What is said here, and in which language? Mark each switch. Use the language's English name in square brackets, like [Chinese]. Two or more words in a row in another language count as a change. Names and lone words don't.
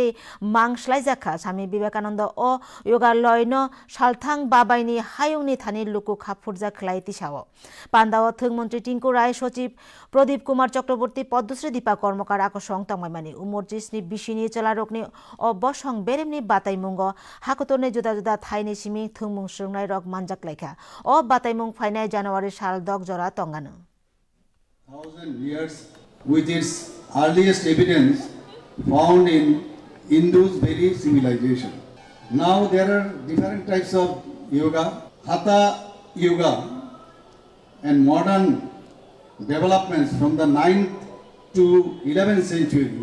[Kok Borok] मांगस्लाइजाखा स्वामी विवेकानंद अ योगा लयन सालथां बाबाइनि हायुंनि थानि लुकु खाफुरजा खलाय तिसाव पान्दाव थों मन्त्री टिंकु राय सचिव प्रदीप कुमार चक्रवर्ती पद्मश्री दीपा कर्मकार आकसं तंगमाइमानि उमरजिसनि बिसिनि चलारकनि अबसं बेरेमनि बाताइमुंग हाकतरनि जुदा जुदा थाइनि सिमी थुंमुं सुंनाय रक मानजाक लायखा अ बाताइमुं फाइनाय जानुवारि साल दक जरा तंगानो [English] 1000 years with its earliest evidence found in Indus Valley civilization. Now there are different types of yoga, hatha yoga, and modern developments from the 9th to 11th century.